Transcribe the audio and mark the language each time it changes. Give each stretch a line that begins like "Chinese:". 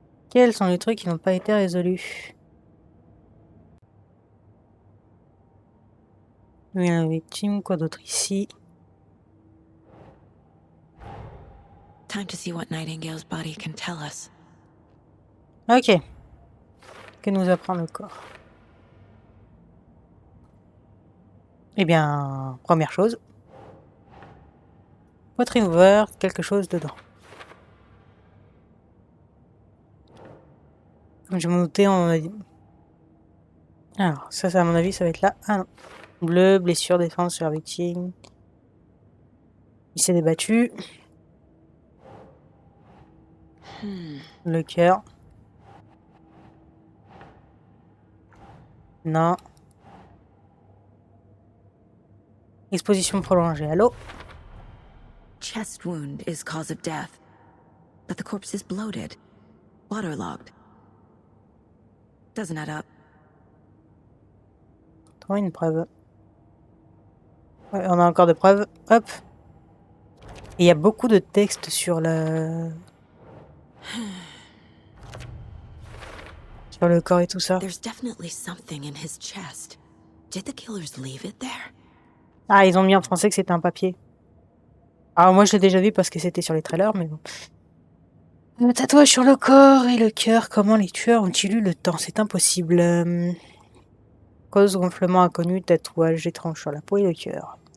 French: Quels sont les trucs qui n'ont pas été résolus? Il y a une victime, quoi d'autre ici?
English: Time to see what Nightingale's body can tell us.
French: Ok. Que nous apprend le corps? Eh bien, première chose. Poitrine ouverte, quelque chose dedans. Comme je m'en doutais, on a dit... Alors, ça, à mon avis, ça va être là. Ah non. Bleu, blessure, défense sur la victime. Il s'est débattu. Le cœur. Non. Exposition prolongée à l'eau.
English: Chest wound is cause of death, but the corpse is bloated, waterlogged. Doesn't add up.
French: Trouve une preuve. Ouais, on a encore des preuves. Hop. Et il y a beaucoup de texte sur la... sur le corps et tout ça.
English: There's definitely something in his chest. Did the killers leave it there?
French: Ah, ils ont mis en français que c'était un papier. Alors moi je l'ai déjà vu parce que c'était sur les trailers, mais bon. Le tatouage sur le corps et le cœur, comment les tueurs ont-ils eu le temps? C'est impossible. Cause gonflement inconnu, tatouage étrange sur la peau et le cœur.